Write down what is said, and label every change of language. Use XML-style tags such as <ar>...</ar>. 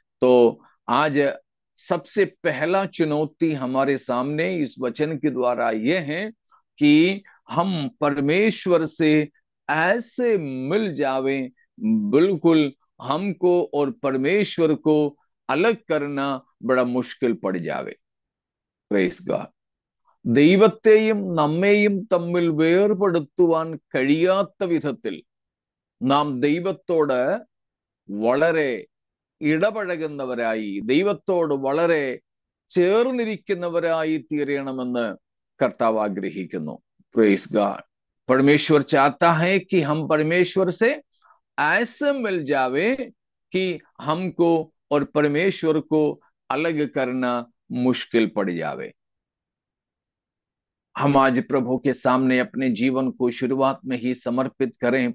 <hi>तो आज सबसे पहला चुनौती हमारे सामने इस वचन के द्वारा यह है कि हम परमेश्वर से ऐसे मिल जावें, बिल्कुल हमको और परमेश्वर को अलग करना बड़ा मुश्किल पड़ जावे।</hi> <en>Praise God.</en> <ml>ദൈവത്തെയും നമ്മെയും തമ്മിൽ വേർപെടുത്തുവാൻ കഴിയാത്ത വിധത്തിൽ നാം ദൈവത്തോട് വളരെ ഇടപഴകുന്നവരായി, ദൈവത്തോട് വളരെ ചേർന്നിരിക്കുന്നവരായി തീരണമെന്ന് कर्ताव आग्रहिക്കുന്നു।</ml> <en>Praise God.</en> <hi>परमेश्वर चाहता है कि हम परमेश्वर से ऐसे मिल जावे कि हमको और परमेश्वर को अलग करना मुश्किल पड़ जावे। हम आज प्रभु के सामने अपने जीवन को शुरुआत में ही समर्पित करें।</hi>